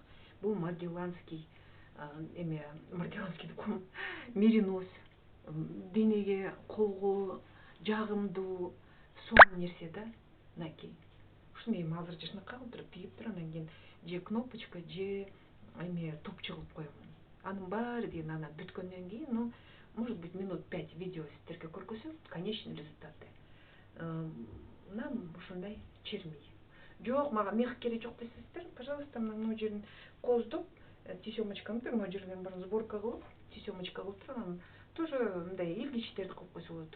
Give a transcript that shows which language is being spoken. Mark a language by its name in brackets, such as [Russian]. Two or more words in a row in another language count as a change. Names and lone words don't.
[Kyrgyz] Бул [Russian] маргеланский меринос. [Kyrgyz] Денеге, колго жагымдуу, сонун нерсе да, мынакей. Ушуну эми азыр жашынакай кылып туруп тигип туруп, анан кийин же кнопочка, же топчу кылып коем. Анын баары деген анан бүткөндөн кийин, [Russian] может быть, [Kyrgyz] минут 5 видео сиздерге көргөзөм, [Russian] конечный результаты. [Kyrgyz] Мына ушундай чермий. Жок, мага мех кереги жок десеңиздер, пожалуйста, мына жерин коздоп, тесемочканы мына жерден баарын сборка кылып, тесемочка кылып туруп, анан тоже мындай илгичтерди кылып койсо болот.